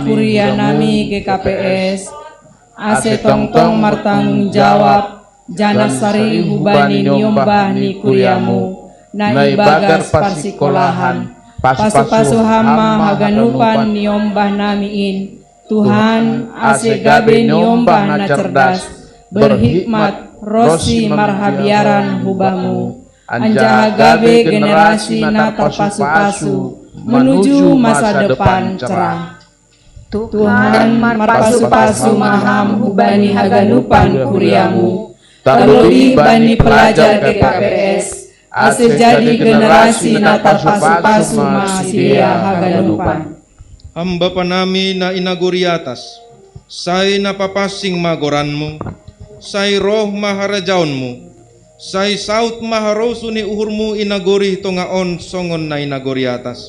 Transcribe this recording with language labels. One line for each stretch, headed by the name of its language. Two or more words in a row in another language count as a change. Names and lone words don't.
Batak Simalungun: kuria nami GKPS, ase tong-tong martanggung jawab, jana sari hubani niombah ni kuriamu, na ibagas parsikolahan, pasu-pasu hama haganupan niombah namiin, Tuhan ase gabe niombah na cerdas, berhikmat rosi marhabiaran hubamu, anjaha gabe generasi na terpasu-pasu
Indonesian: menuju masa depan cerah.
Batak Simalungun: Tuhan marpasu-pasu maham hubani haganupan kuriamu, terlebih bani pelajar GKPS, ase jadi generasi na terpasu-pasu masia haganupan. Hamba panami na inaguri atas, say napapasing magoranmu, say roh maharajaonmu, say saut maharosu ni uhurmu inagori tongaon songon na inagori atas.